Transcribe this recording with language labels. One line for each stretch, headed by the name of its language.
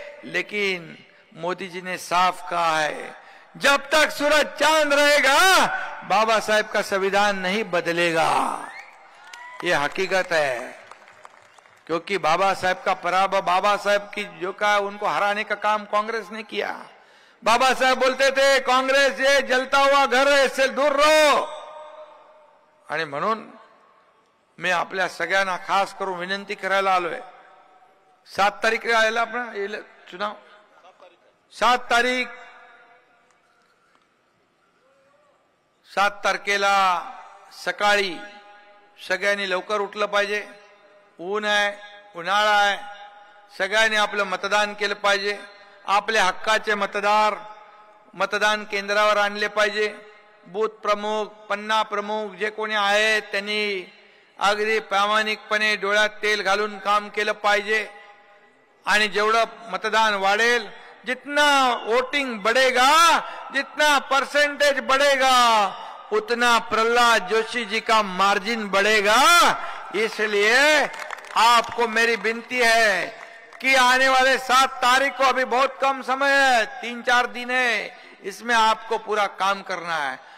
Hindi: लेकिन मोदी जी ने साफ कहा है, जब तक सूरज चांद रहेगा बाबा साहेब का संविधान नहीं बदलेगा। ये हकीकत है, क्योंकि बाबा साहेब का पराभव, बाबा साहेब की जो का उनको हराने का काम कांग्रेस ने किया। बाबा साहेब बोलते थे कांग्रेस ये जलता हुआ घर है, इससे दूर रहो।
Marathi: आणि म्हणून मी आपल्या सगळ्यांना खास करून विनंती करायला आलोय, 7 तारीख आला आपण चुनाव, 7 तारीख, 7 तारखेला सकाळी सगळ्यांनी लवकर उठलं पाहिजे। ऊन आहे, उन्हाळा आहे, सगळ्यांनी आपलं मतदान केलं पाहिजे। आपल्या हक्काचे मतदान केंद्रावर आणले पाहिजे। बूथ प्रमुख, पन्ना प्रमुख जे कोणी आहेत त्यांनी अगदी प्रामाणिकपणे डोळ्यात तेल घालून काम केलं पाहिजे। आणि जेवढं मतदान वाढेल,
Hindi: जितना वोटिंग बढ़ेगा, जितना परसेंटेज बढ़ेगा, उतना प्रहलाद जोशी जी का मार्जिन बढ़ेगा। इसलिए आपको मेरी विनती है कि आने वाले 7 तारीख को, अभी बहुत कम समय है, 3-4 दिन है, इसमें आपको पूरा काम करना है।